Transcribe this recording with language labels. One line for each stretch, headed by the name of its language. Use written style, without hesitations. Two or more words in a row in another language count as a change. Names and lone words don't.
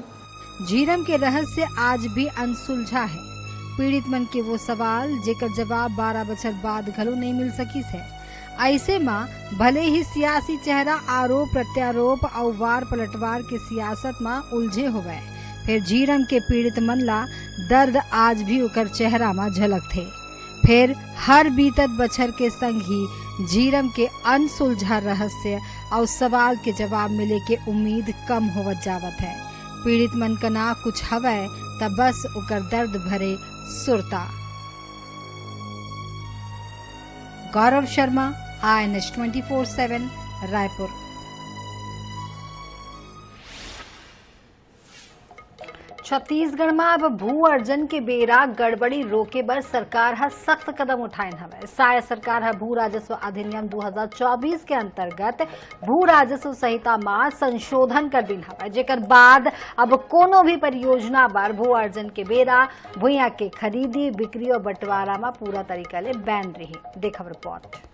Chhattisgarhi: झीरम के रहस्य आज भी अनसुलझा है। पीड़ित मन के वो सवाल जेकर जवाब 12 बछर बाद घलो नहीं मिल सकी है। ऐसे में भले ही सियासी चेहरा आरोप प्रत्यारोप और वार पलटवार के सियासत में उलझे हुए, फिर झीरम के पीड़ित मन ला दर्द आज भी उकर चेहरा में झलक थे। फिर हर बीतत बछर के संग ही झीरम के अनसुलझा रहस्य और सवाल के जवाब मिले के उम्मीद कम होवत जावत है। पीड़ित मन का ना कुछ हवै तब बस उकर दर्द भरे सुरता। गौरव शर्मा, INS 24/7 रायपुर। छत्तीसगढ़ में अब भू अर्जन के बेरा गड़बड़ी रोके बर सरकार है सख्त कदम उठाइन हवे। साय सरकार है भू राजस्व अधिनियम 2024 के अंतर्गत भू राजस्व संहिता में संशोधन कर दिन हवे, जेकर बाद अब कोनो भी परियोजना पर भू अर्जन के बेरा भूया के खरीदी बिक्री और बंटवारा में पूरा तरीका ले बैन रही। देखब रिपोर्ट।